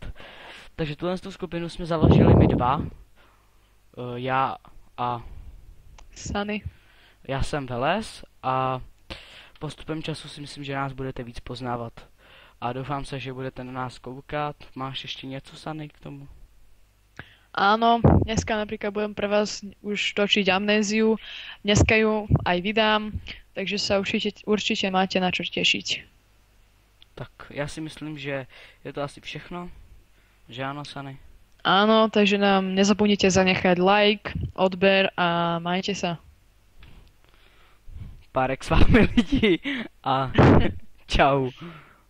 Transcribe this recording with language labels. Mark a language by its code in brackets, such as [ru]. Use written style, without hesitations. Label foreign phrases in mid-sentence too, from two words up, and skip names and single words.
[cs] Takže tuhle tu skupinu jsme založili my dva. Já a Sunny. já jsem Veles a postupem času si myslím, že nás budete víc poznávat. A doufám se, že budete na nás koukat. Máš ještě něco, Sunny, k tomu? [sk] Áno, dneska napríklad budem pre vás už točiť amnéziu. Dneska ju aj vydám, takže sa určite máte na čo tešiť. [cs] Tak já si myslím, že je to asi všechno. Že ano, Sunny? [sk] Áno, takže nám nezabudnite zanechať like, odber a majte sa. [cs] Párek s vámi lidi a čau.